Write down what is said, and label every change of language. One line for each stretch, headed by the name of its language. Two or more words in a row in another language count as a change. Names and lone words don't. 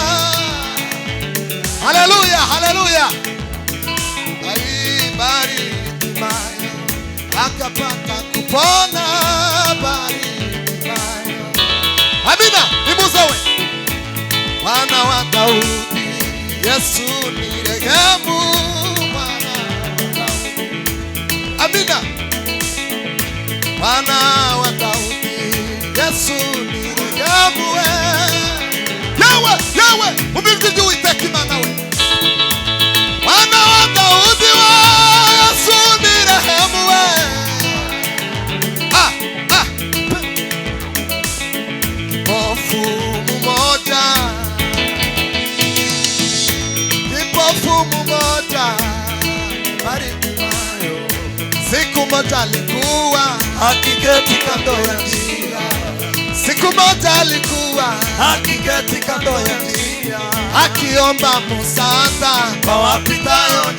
Swahili: haleluya haleluya Baritimayo akapata kupona Baritimayo amina imuzawe Mwana wa Daudi Yesu nirehemu Mwana wa Daudi amina Mwana wa Daudi Yesu nirehemu
Kinyarwanda: yewe umijwi ry'Uwiteka Imana we
Swahili: Mwana wa Daudi we Yesu nirehemu kipofu mmoja Baritimayo siku moja alikuwa akiketi kando ya njia siku moja alikuwa akiketi kando ya njia akiomba msaada kwa wapita